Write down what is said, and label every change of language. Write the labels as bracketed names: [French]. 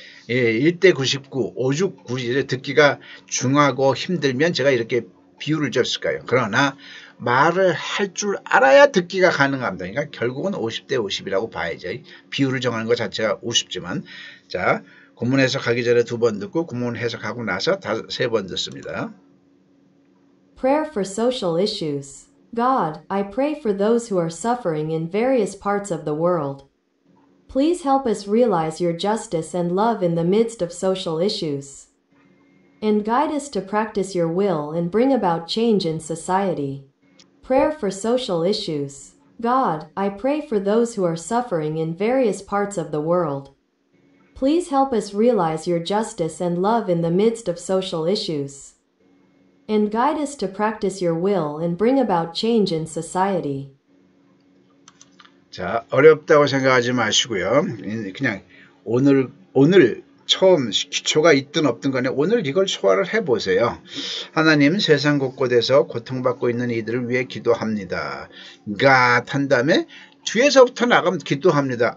[Korean] 예, 1대 99, 5주 9 듣기가 중하고 힘들면 제가 이렇게 비율을 줬을까요? 그러나 말을 할 줄 알아야 듣기가 가능합니다. 그러니까 결국은 50대 50이라고 봐야죠. 비율을 정하는 것 자체가 우습지만 자, 본문 해석하기 전에 2번 듣고 본문 해석하고 나서 3번 듣습니다. [English] Prayer for social issues. God, I pray for those who are suffering in various parts of the world. Please help us realize your justice and love in the midst of social issues. And guide us to practice your will and bring about change in society. Prayer for social issues. God, I pray for those who are suffering in various parts of the world. Please help us realize your justice and love in the midst of social issues. And guide us to practice your will and bring about change in society. [Korean] 자, 어렵다고 생각하지 마시고요. 그냥 오늘 처음 기초가 있든 없든 간에 오늘 이걸 소화를 해보세요. 하나님, 세상 곳곳에서 고통받고 있는 이들을 위해 기도합니다. God 한 다음에 뒤에서부터 나가면 기도합니다.